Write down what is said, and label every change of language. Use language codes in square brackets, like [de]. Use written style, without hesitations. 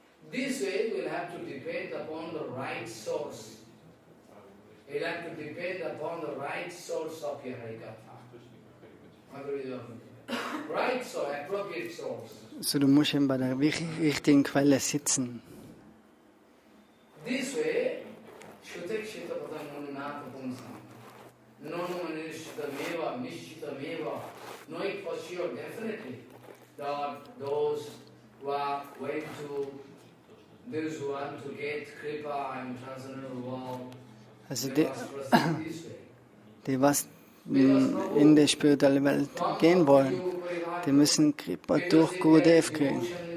[en] This way we'll have to depend upon the right source. You'll have to depend upon the right source of your Harikatha. Right source, appropriate source. [de] So, du musst eben bei der richtigen Quelle sitzen. [en] This way, Shutakshita Padanunatha Punsam. Nonumanishita Meva, Nishita Meva. Know it for sure, definitely. That those who are going to, those who want to get Kripa and transcendental world, [de] Also die was in die spirituelle Welt gehen wollen, die müssen Kripa durch Gurudev kriegen.